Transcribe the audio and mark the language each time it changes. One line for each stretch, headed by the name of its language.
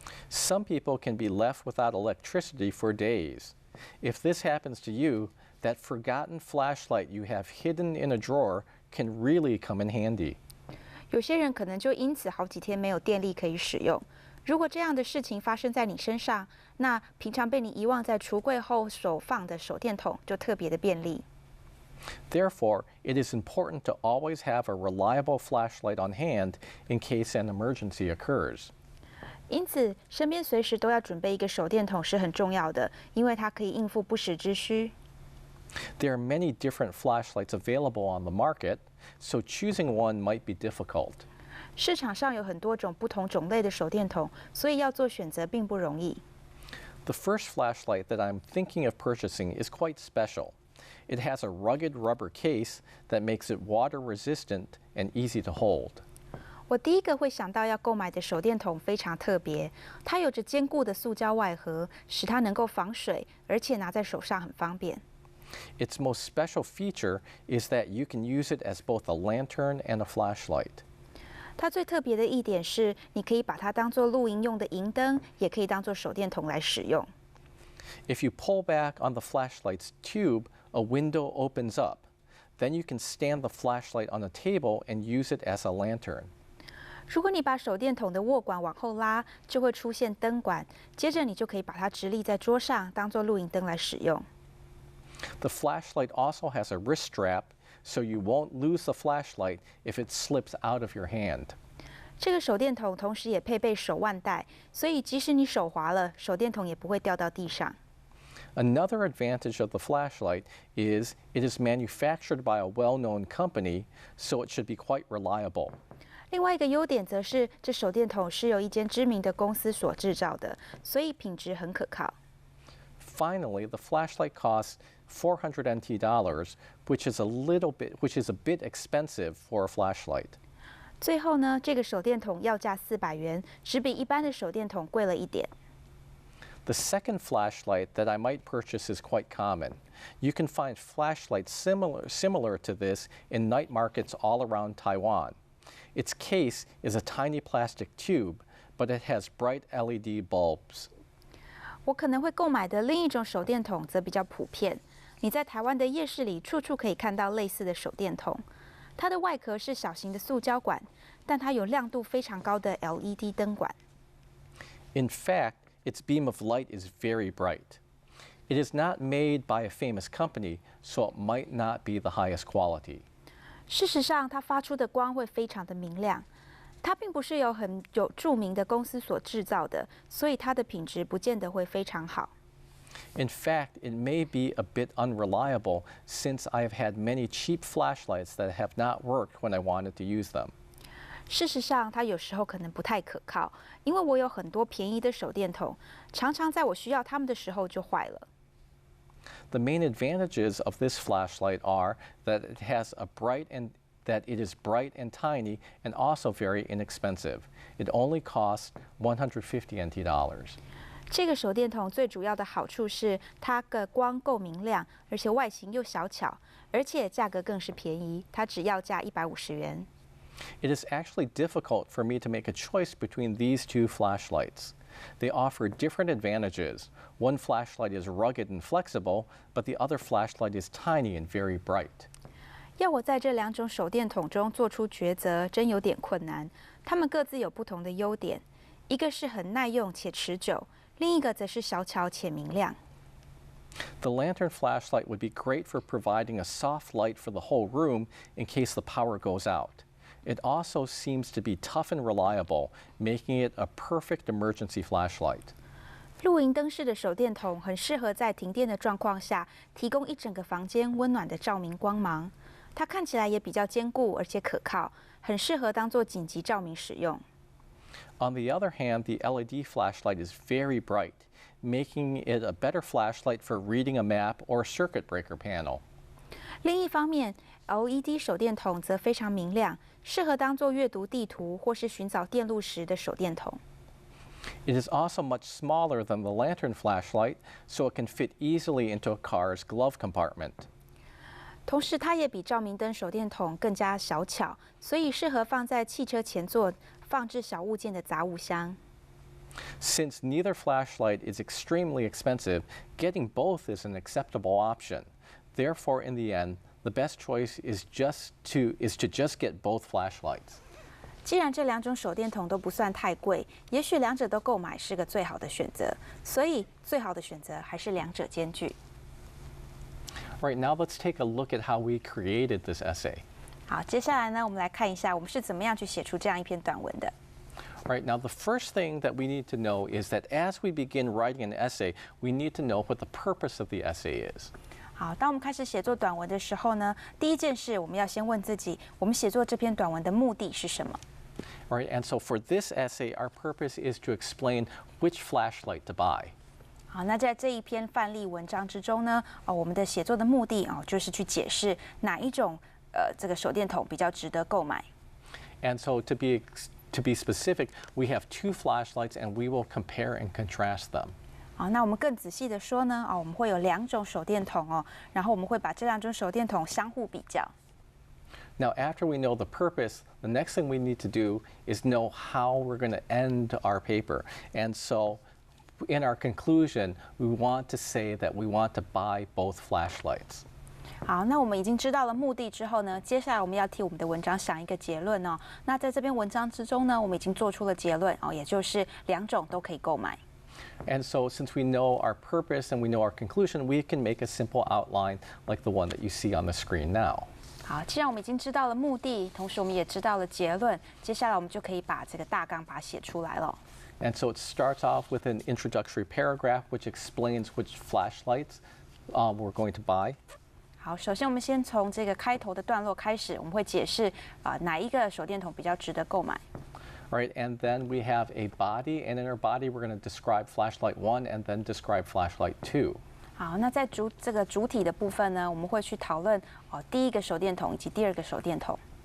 English: Some people can be left without electricity for days. If this happens to you, that forgotten flashlight you have hidden in a drawer can really come in handy.
Chinese: 有些人可能就因此好几天没有电力可以使用。如果这样的事情发生在你身上，那平常被你遗忘在橱柜后手放的手电筒就特别的便利。
English: Therefore, it is important to always have a reliable flashlight on hand in case an emergency occurs.
Chinese: 因此，身边随时都要准备一个手电筒是很重要的，因为它可以应付不时之需。
English: There are many different flashlights available on the market, so choosing one might be difficult.
Chinese: 市场上有很多种不同种类的手电筒，所以要做选择并不容易。
English: The first flashlight that I'm thinking of purchasing is quite special. It has a rugged rubber case that makes it water resistant and easy to hold.
Chinese: 我第一个会想到要购买的手电筒非常特别，它有着坚固的塑胶外盒，使它能够防水，而且拿在手上很方便。
English: Its most special feature is that you can use it as both a lantern and a flashlight.
Chinese: 它最特别的一点是，你可以把它当作露营用的银灯，也可以当作手电筒来使用。
English: If you pull back on the flashlight's tube, a window opens up. Then you can stand the flashlight on a table and use it as a lantern.
Chinese: 如果你把手电筒的握管往后拉，就会出现灯管，接着你就可以把它直立在桌上，当作露营灯来使用。
English: The flashlight also has a wrist strap, so you won't lose the flashlight if it slips out of your hand.
Chinese: 这个手电筒同时也配备手腕带，所以即使你手滑了，手电筒也不会掉到地上。
English: Another advantage of the flashlight is it is manufactured by a well-known company, so it should be quite reliable.
Chinese: 另外一个优点则是，这手电筒是由一间知名的公司所制造的，所以品质很可靠。
English: Finally, the flashlight costs $400 NT, which is a bit expensive for a flashlight.
Chinese: 最后呢，这个手电筒要价400元，只比一般的手电筒贵了一点。
English: The second flashlight that I might purchase is quite common. You can find flashlights similar to this in night markets all around Taiwan. Its case is a tiny plastic tube, but it has bright LED bulbs.
Chinese: 我可能会购买的另一种手电筒则比较普遍。你在台湾的夜市里处处可以看到类似的手电筒。它的外壳是小型的塑胶管，但它有亮度非常高的 LED 灯管。
English: In fact, its beam of light is very bright. It is not made by a famous company, so it might not be the highest quality.
Chinese: 事实上，它发出的光会非常的明亮。它并不是由很有著名的公司所制造的，所以它的品质不见得会非常好。
English: In fact, it may be a bit unreliable since I have had many cheap flashlights that have not worked when I wanted to use them.
Chinese: 事实上，它有时候可能不太可靠，因为我有很多便宜的手电筒，常常在我需要它们的时候就坏了。
English: The main advantages of this flashlight are that it is bright and tiny and also very inexpensive. It only costs $150 NT.
Chinese: 这个手电筒最主要的好处是它的光够明亮，而且外形又小巧，而且价格更是便宜，它只要价150元。
English: It is actually difficult for me to make a choice between these two flashlights. They offer different advantages. One flashlight is rugged and flexible, but the other flashlight is tiny and very bright.
Chinese: 要我在这两种手电筒中做出抉择，真有点困难。它们各自有不同的优点，一个是很耐用且持久，另一个则是小巧且明亮。
English: The lantern flashlight would be great for providing a soft light for the whole room in case the power goes out. It also seems to be tough and reliable, making it a perfect emergency flashlight.
Chinese: 露营灯式的手电筒很适合在停电的状况下，提供一整个房间温暖的照明光芒。它看起来也比较坚固，而且可靠，很适合当做紧急照明使用。
English: On the other hand, the LED flashlight is very bright, making it a better flashlight for reading a map or circuit breaker panel.
Chinese: 另一方面 ，LED 手电筒则非常明亮，适合当做阅读地图或是寻找电路时的手电筒。
English: It is also much smaller than the lantern flashlight, so it can fit easily into a car's glove compartment.
Chinese: 同时，它也比照明灯手电筒更加小巧，所以适合放在汽车前座放置小物件的杂物箱。
English: Since neither flashlight is extremely expensive, getting both is an acceptable option. Therefore, in the end, the best choice is to just get both flashlights.
Chinese: 既然这两种手电筒都不算太贵，也许两者都购买是个最好的选择。所以，最好的选择还是两者兼具。
English: All right, now let's take a look at how we created this essay.
Chinese: 好，接下来呢，我们来看一下我们是怎么样去写出这样一篇短文的。
English: All right, now the first thing that we need to know is that as we begin writing an essay, we need to know what the purpose of the essay is.
Chinese: 好，当我们开始写作短文的时候呢，第一件事我们要先问自己，我们写作这篇短文的目的是什么？
English: All right, and so for this essay, our purpose is to explain which flashlight to buy.
Chinese: 好，那在这一篇范例文章之中呢，我们的写作的目的就是去解释哪一种这个手电筒比较值得购买。
English: And so to be specific, we have two flashlights, and we will compare and contrast them.
Chinese: 好，那我们更仔细的说呢，我们会有两种手电筒哦，然后我们会把这两种手电筒相互比较。
English: Now, after we know the purpose, the next thing we need to do is know how we're going to end our paper. And so, in our conclusion, we want to say that we want to buy both flashlights.
Chinese: 好，那我们已经知道了目的之后呢，接下来我们要替我们的文章想一个结论哦。那在这篇文章之中呢，我们已经做出了结论哦，也就是两种都可以购买。
English: And so, since we know our purpose and we know our conclusion, we can make a simple outline like the one that you see on the screen now.
Chinese: 好，既然我们已经知道了目的，同时我们也知道了结论，接下来我们就可以把这个大纲把它写出来了。
English: And so it starts off with an introductory paragraph which explains which flashlights we're going to buy.
Chinese: 好，首先我们先从这个开头的段落开始，我们会解释哪一个手电筒比较值得购买。
English: All right, and then we have a body, and in our body we're going to describe flashlight 1 and then describe flashlight 2.
Chinese: 好，那在这个主体的部分呢，我们会去讨论第一个手电筒以及第二个手电筒。